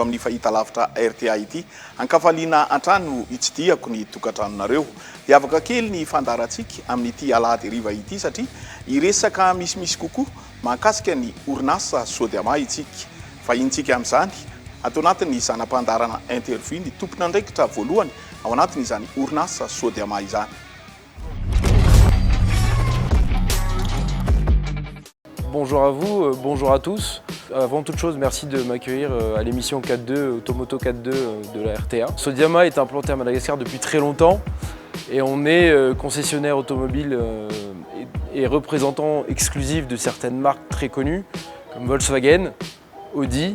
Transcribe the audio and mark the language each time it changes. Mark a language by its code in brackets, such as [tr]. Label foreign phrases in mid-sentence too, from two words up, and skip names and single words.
[mg] amin'ny fahita lavitra RTA ity ankafaliana antrano itsidihako ny tokantranonareo dia afaka kely ny fandarantsika amin'ity alahady riva ity satria iresaka misimisy kokoa mahakasika ny orinasa Sodiama itsika fahintsika amin'izany atao anatin'ny sanam-pandarana interview ny tompona ndraikitra voalohany ao anatin'izany orinasa Sodiama izany. [fr] Bonjour à vous, bonjour à tous. Avant toute chose, merci de m'accueillir à l'émission 4.2, Automoto 4.2 de la RTA. Sodiama est implanté à Madagascar depuis très longtemps et on est concessionnaire automobile et représentant exclusif de certaines marques très connues comme Volkswagen, Audi.